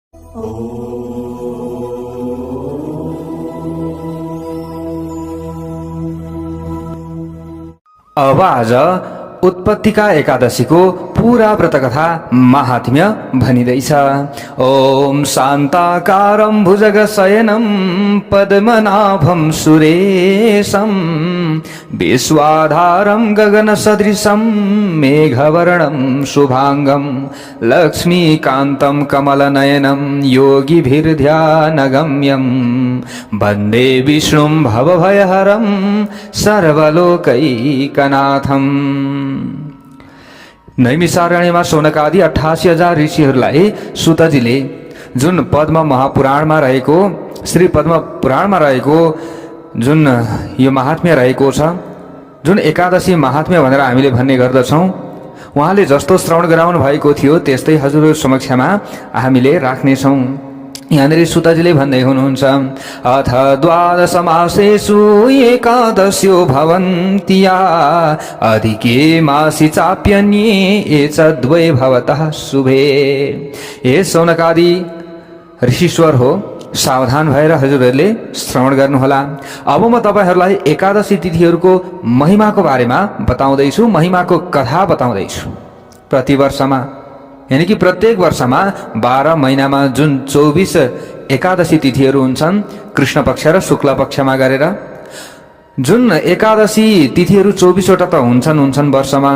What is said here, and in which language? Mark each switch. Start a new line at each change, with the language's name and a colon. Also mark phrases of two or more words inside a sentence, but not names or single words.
Nepali: अब आज उत्पत्तिका एकादशीको पूरा व्रतकथा महात्म्य भनिँदैछ।
Sanskrit: ओम शान्ताकारं भुजगशयनं पद्मनाभं सुरेशं विश्वाधारं गगनसदृशं मेघवर्णं शुभांगं लक्ष्मीकान्तं कमलनयनं योगिभिर्ध्यानगम्यं वन्दे विष्णुं भवभयहरं सर्वलोकैकनाथं।
Nepali: नैमिषारण्यमा शौनकादि 88,000 ऋषिहरूलाई सुतजीले जुन पद्म महापुराणमा रहेको श्री पद्म पुराणमा रहेको जुन यो महात्म्य रहेको छ, जुन एकादशी महात्म्य भनेर हामीले भन्ने गर्दछौँ, उहाँले जस्तो श्रवण गराउनु भएको थियो त्यस्तै हजुरहरु समक्षमा हामीले राख्नेछौँ। यहाँनिर सुतजीले भन्दै हुनुहुन्छ,
Sanskrit: अथ द्वादशमासेषु एकादश्यो भवन्त्या अधिके मासि चाप्यन्ये ये च द्वे भवतः शुभे।
Nepali: हे शौनकादि ऋषिश्वर हो, सावधान भएर हजुरहरूले श्रवण गर्नुहोला। अब म तपाईहरूलाई एकादशी तिथिहरूको महिमाको बारेमा बताउँदैछु, महिमाको कथा बताउँदैछु। प्रतिवर्षमा
Hindi: यानी कि
Nepali: प्रत्येक वर्षमा 12 महिनामा जुन 24 एकादशी तिथिहरू हुन्छन्, कृष्ण पक्ष र शुक्ल पक्षमा गरेर जुन एकादशी तिथिहरू 24 वटा त हुन्छन् वर्षमा।